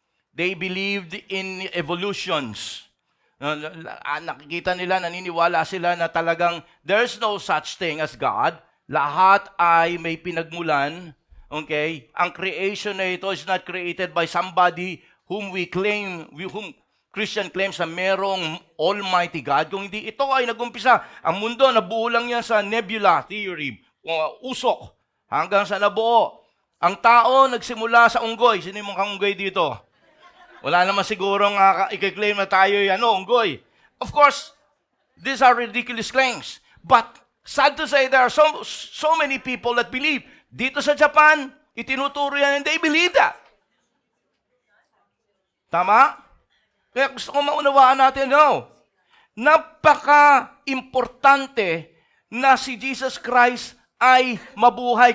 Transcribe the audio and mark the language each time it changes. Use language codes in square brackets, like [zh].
[en] They believed in evolutions. Nakikita nila, naniniwala sila na talagang there's no such thing as God. [tl] Lahat ay may pinagmulan. Okay? Ang creation na ito is not created by somebody whom we claim, Christian claims na merong Almighty God. Kung hindi ito ay nagumpisa, ang mundo nabuo lang yan sa nebula theory, usok, hanggang sa nabuo. Ang tao nagsimula sa unggoy. Sino yung mga unggoy dito? Wala naman siguro nga i-claim na tayo unggoy. [en] Of course, these are ridiculous claims. But sad to say, there are so many people that believe. [tl] Dito sa Japan, itinuturo yan and they believe that. Tama? Kaya gusto ko maunawaan natin, napaka-importante na si Jesus Christ ay mabuhay.